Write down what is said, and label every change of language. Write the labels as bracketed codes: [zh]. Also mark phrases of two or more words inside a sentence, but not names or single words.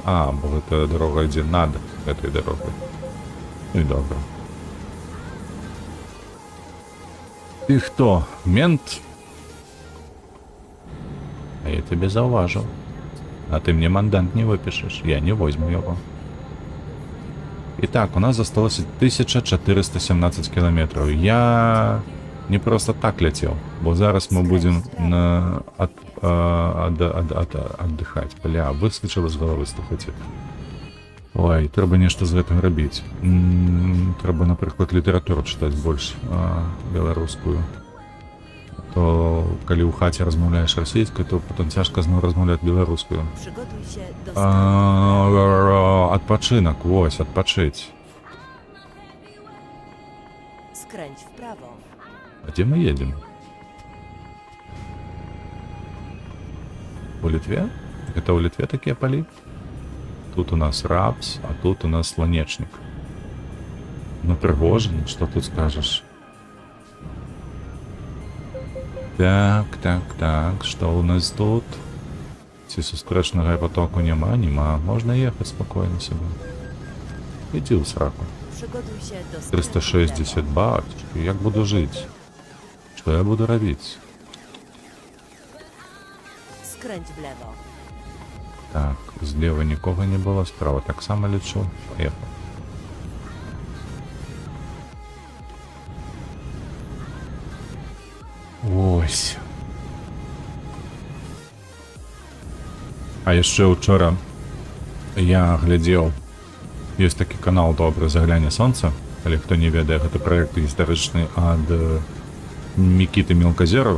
[be] Бо гэта дарога ідзе над гэтай дарогай. Ну і добра. Ты хто? Мент? А я тебе заўважыў. А ты мне мандант не выпішаш, я не возьму яго. [ru] Итак, у нас засталось 1417 километров. Я не просто так летел, [be] бо зараз [ru] мы будем отдыхать. Бля, выскочил из головы, [be] слухайте. Ой, трэба нешта з гэтым рабіць. Трэба, напрыклад, літаратуру чытаць больш беларускую. То калі ў хаце размаўляеш расійскай, то потом цяжка зноў размаўляць беларускую. [pl] Przygotuj się do skrętu. [be] Адпачынак, вось, адпачыць. [pl] Skręć w prawo. [be] А дзе мы едем? У Літве? Гэта ў Літве такія палі? Тут у нас рапс, а тут у нас сланечнік. Ну, прыгожа, што тут скажаш? Так, што у нас тут? Ці сустрэчнага потоку няма? Можна ехаць спакойна сабе. Ідзі ў сраку. [pl] Przygotuj się do skrętu w 360 lewo. [be] бачки, як буду жыць? Што я буду рабіць? [pl] Skręć w lewo. [be] Так, злева нікога не было, справа таксама лічу. [ru] Поехал. Ось. [be] А яшчэ учора я глядзеў, ёсць такі канал «Добры загляне сонца», калі хто не ведае, гэта праект гістарычны ад Мікіты Мелказерова.